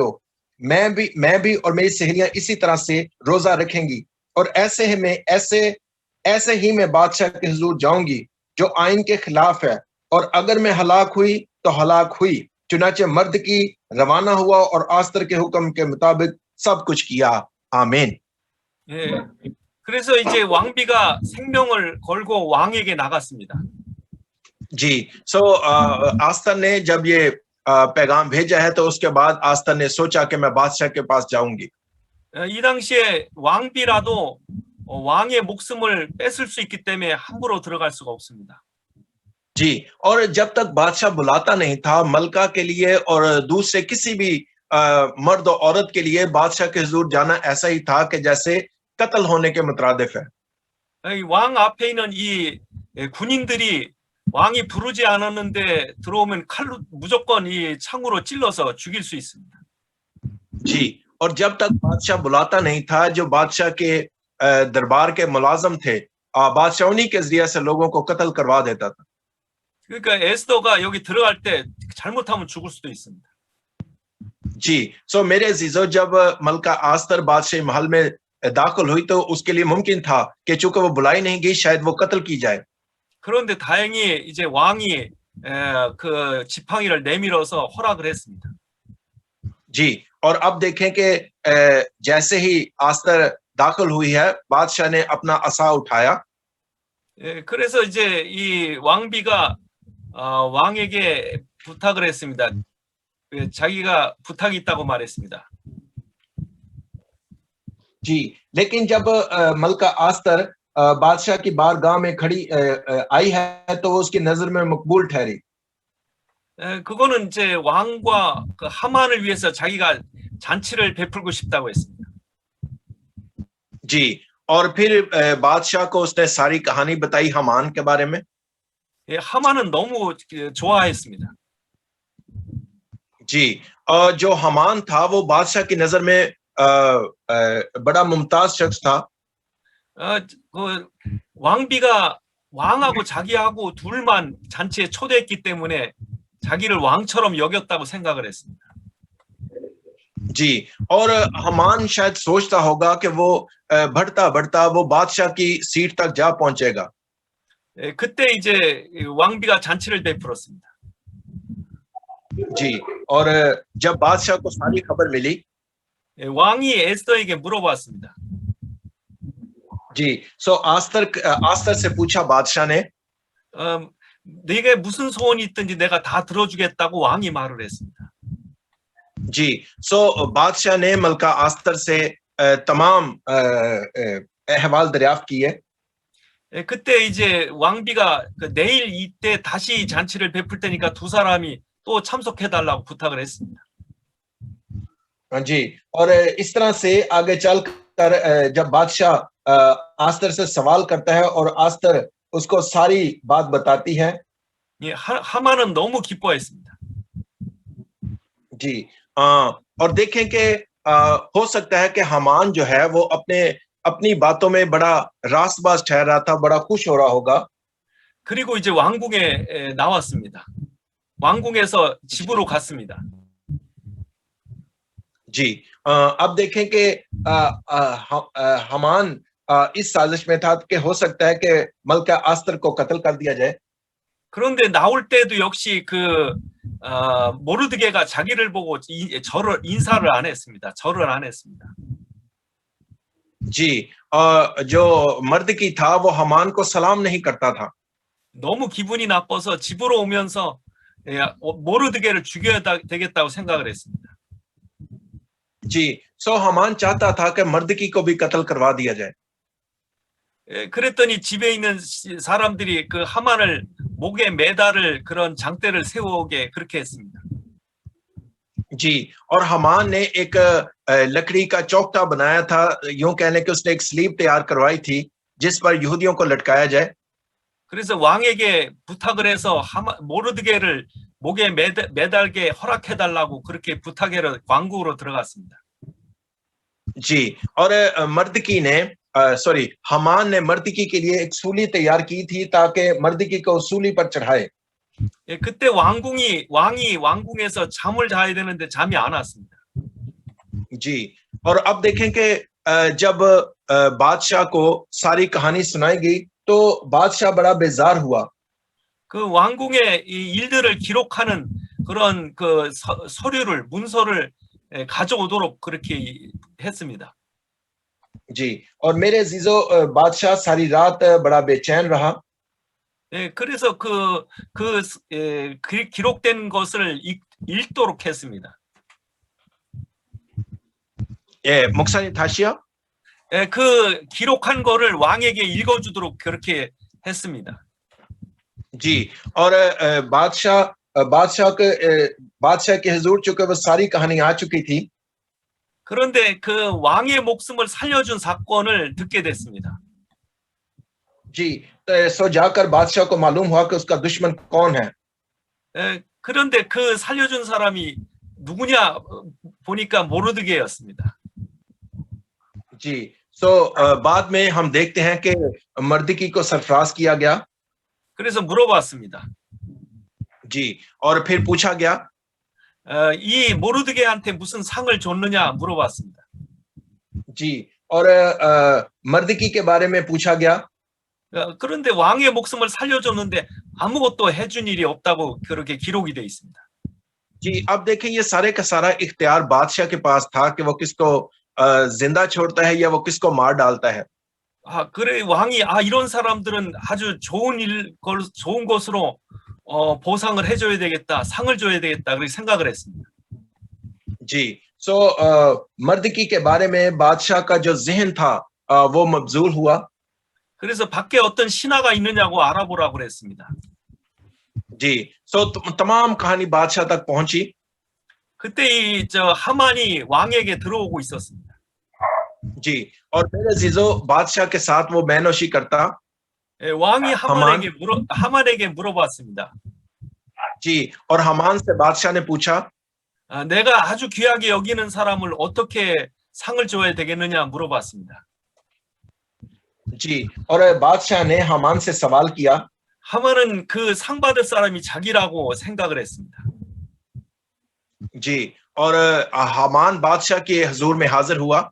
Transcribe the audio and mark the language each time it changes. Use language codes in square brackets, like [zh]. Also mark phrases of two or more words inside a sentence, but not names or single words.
[ur] میں بھی اور میری سہیلیاں اسی طرح سے روزہ رکھیں گی، اور ایسے ہی میں بادشاہ کے حضور جاؤں گی جو آئین کے خلاف ہے، اور اگر میں ہلاک ہوئی تو ہلاک ہوئی. چنانچہ مرد کی روانہ ہوا اور آستر کے حکم کے مطابق سب کچھ کیا. आमीन। [ko] 예. 그래서 이제 왕비가 생명을 걸고 왕에게 나갔습니다. [ur] جی، سو آستر نے جب یہ پیغام بھیجا ہے تو اس کے بعد آستر نے سوچا کہ میں بادشاہ کے پاس جاؤں گی. [ko] 이 당시에 왕비라도 왕의 목숨을 뺏을 수 있기 때문에 함부로 들어갈 수가 없습니다. [ur] جی، اور جب تک بادشاہ بلاتا نہیں تھا ملکہ کے لیے اور دوسرے کسی بھی مرد اور عورت کے لیے بادشاہ کے حضور جانا ایسا ہی تھا کہ جیسے قتل ہونے کے مترادف ہے. [ko] 왕 앞에 있는 이 군인들이 왕이 부르지 않았는데 들어오면 칼로 무조건 이 창으로 찔러서 죽일 수 있습니다. [ur] جی، اور جب تک بادشاہ بلاتا نہیں تھا جو بادشاہ کے دربار کے ملازم تھے، بادشاہ انہی کے ذریعے سے لوگوں کو قتل کروا دیتا تھا. [ko] 그러니까 에스더가 여기 들어갈 때 잘못하면 죽을 수도 있습니다. [ur] جی، سو میرے عزیزوں، جب ملکہ آستر بادشاہ محل میں داخل ہوئی تو اس کے لیے ممکن تھا کہ چونکہ وہ بلائی نہیں گئی شاید وہ قتل کی جائے. [ko] 그런데 다행히 이제 왕이 그 지팡이를 내밀어서 허락을 했습니다. [ur] جی، اور اب دیکھیں کہ جیسے ہی آستر داخل ہوئی ہے بادشاہ نے اپنا عصا اٹھایا. [ko] 그래서 이제 이 왕비가 왕에게 부탁을 했습니다. 자기가 부탁이 있다고 말했습니다. [ur] جی، لیکن جب ملکہ آستر بادشاہ کی بارگاہ میں کھڑی آئی ہے تو وہ اس کی نظر میں مقبول ٹھہری. [ko] 그거는 이제 왕과 그 하만을 위해서 자기가 잔치를 베풀고 싶다고 했습니다. [ur] جی، اور پھر بادشاہ کو اس نے ساری کہانی بتائی ہامان کے بارے میں. [ko] 하만은 너무 좋아했습니다. [ur] جی، اور جو ہامان تھا وہ بادشاہ کی نظر میں بڑا ممتاز شخص تھا. [ko] 그 왕비가 왕하고 자기하고 둘만 잔치에 초대했기 때문에 자기를 왕처럼 여겼다고 생각을 했습니다. [ur] جی، اور ہامان شاید سوچتا ہوگا کہ وہ بڑھتا بڑھتا وہ بادشاہ کی سیٹ تک جا پہنچے گا. [ko] 그때 이제 왕비가 잔치를 베풀었습니다. [ur] جی، اور جب بادشاہ کو ساری خبر ملی, [ko] 왕이 에스더에게 물어봤습니다. [ur] جی، سو آستر سے پوچھا بادشاہ نے, [ko] 네게 무슨 소원이 있든지 내가 다 들어주겠다고 왕이 말을 했습니다. [ur] جی، سو بادشاہ نے ملکہ آستر سے تمام احوال دریافت کیے. [ko] 예, 그때 이제 왕비가 내일 이때 다시 잔치를 베풀 테니까 두 사람이 또 참석해달라고 부탁을 했습니다. [ur] جی، اور اس طرح سے آگے چل کر جب بادشاہ آستر سے سوال کرتا ہے اور آستر اس کو ساری بات بتاتی ہے. [ko] 예, 하만은 너무 기뻐했습니다. [ur] جی، اور دیکھیں کہ ہو سکتا ہے کہ ہامان جو ہے وہ اپنی باتوں میں بڑا راستباز ٹھہر رہا تھا، بڑا خوش ہو رہا ہوگا. [ko] 그리고 이제 왕궁에 나왔습니다. 왕궁에서 집으로 갔습니다. [ur] جی، اب دیکھیں کہ ہامان اس سازش میں تھا کہ ہو سکتا ہے کہ ملکہ آستر کو قتل کر دیا جائے. [ko] 그런데 나올 때도 역시 모르드게가 자기를 보고 인사를 안 했습니다. 절을 안 했습니다. [ur] جی، جو مردکی تھا وہ ہامان کو سلام نہیں کرتا تھا. [ko] 너무 기분이 나빠서 집으로 오면서 모르드게를 죽여야 되겠다고 생각을 했습니다. [ur] جی، سو ہامان چاہتا تھا کہ مردکی کو بھی قتل کروا دیا جائے. [ko] 그랬더니 집에 있는 사람들이 그 하만을 목에 매달을 그런 장대를 세우게 그렇게 했습니다. [ur] جی، اور ہامان نے ایک لکڑی کا چوکٹا بنایا تھا، یوں کہنے کہ اس نے ایک صلیب تیار کروائی تھی جس پر یہودیوں کو لٹکایا جائے. [ko] 그래서 왕에게 부탁을 해서 모르드게를 목에 매달게 허락해달라고 그렇게 부탁해서 왕궁으로 들어갔습니다. [ur] جی، اور مردکی نے ہامان نے مردکی کے لیے ایک سولی تیار کی تھی تاکہ مردکی کو سولی پر چڑھائے. [ko] 예, 그때 왕이 왕궁에서 잠을 자야 되는데 잠이 안 왔습니다. [ur] جی، اور اب دیکھیں کہ جب بادشاہ کو ساری کہانی سنائی گئی تو بادشاہ بڑا بیزار ہوا. [ko] 그 왕궁의 이 일들을 기록하는 그런 그 문서를 가져오도록 그렇게 했습니다. [ur] جی، اور میرے عزیزوں بادشاہ ساری رات بڑا بےچین رہا. [ko] 예, 그래서 기록된 것을 읽도록 했습니다. 예, 목사님 다시요? 예, 그 기록한 거를 왕에게 읽어주도록 그렇게 했습니다. [ur] جی، اور بادشاہ کے حضور چونکہ وہ ساری کہانی آ چکی تھی. [ko] 그런데 그 왕의 목숨을 살려준 사건을 듣게 됐습니다. [ur] جی، سو جا کر بادشاہ کو معلوم ہوا کہ اس کا دشمن کون ہے. [ko] 예, 그런데 그 살려준 사람이 누구냐 보니까 모르드게였습니다. [ur] جی، سو بعد میں ہم دیکھتے ہیں کہ مردکی کو سرفراز کیا گیا. [ko] 그래서 물어봤습니다. [ur] جی، اور پھر پوچھا گیا. [ko] 이 모르드게한테 무슨 상을 줬느냐 물어봤습니다. [ur] جی، اور مردکی کے بارے میں پوچھا گیا. [ko] 그런데 왕의 목숨을 살려줬는데 아무것도 해준 일이 없다고 그렇게 기록이 돼 있습니다. [ur] جی، اب دیکھیں یہ سارے کا سارا اختیار بادشاہ کے پاس تھا کہ وہ کس کو زندہ چھوڑتا ہے یا وہ کس کو مار ڈالتا ہے. [ko] 그래 왕이 이런 사람들은 아주 좋은 것으로 보상을 해줘야 되겠다, 상을 줘야 되겠다 그렇게 생각을 했습니다. [ur] جی، سو مردکی کے بارے میں بادشاہ کا جو ذہن تھا وہ مبذول ہوا. [ko] 그래서 밖에 어떤 신하가 있느냐고 알아보라고 그랬습니다. [ur] جی، سو تمام کہانی بادشاہ تک پہنچی. [ko] 그때 하만이 왕에게 들어오고 있었습니다. [ur] جی، اور میرے عزیزوں بادشاہ کے ساتھ وہ مےنوشی کرتا. [ko] 왕이 하만에게 물어봤습니다. [ur] جی، اور ہامان سے بادشاہ نے پوچھا. [ko] 내가 아주 귀하게 여기는 사람을 어떻게 상을 줘야 되겠느냐 물어봤습니다. [ur] جی، اور بادشاہ نے ہامان سے سوال کیا. [ko] 하만은 그 상 받을 사람이 자기라고 생각을 했습니다. [ur] جی، اور ہامان بادشاہ کے حضور میں حاضر ہوا.